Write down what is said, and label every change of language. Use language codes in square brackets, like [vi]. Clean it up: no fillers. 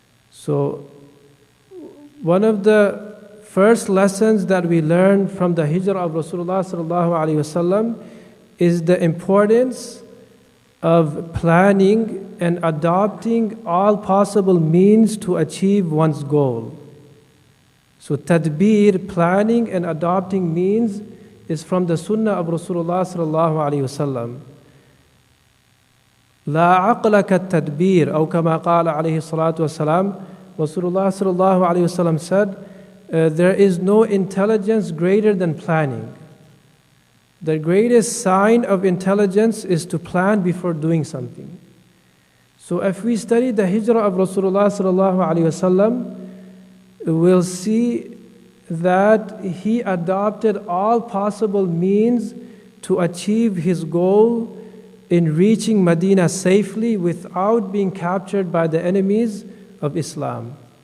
[en] So one of the first lessons that we learn from the Hijrah of Rasulullah sallallahu alaihi wasallam is the importance of planning and adopting all possible means to achieve one's goal. So tadbir, planning and adopting means, is from the sunnah of Rasulullah sallallahu alaihi wasallam. [ar] لا عقل كالتدبير أو كما قال عليه الصلاة والسلام. [en] Rasulullah sallallahu alaihi wasallam said, there is no intelligence greater than planning. The greatest sign of intelligence is to plan before doing something. So if we study the hijrah of Rasulullah sallallahu alaihi wasallam, we'll see that he adopted all possible means to achieve his goal in reaching Medina safely without being captured by the enemies of Islam.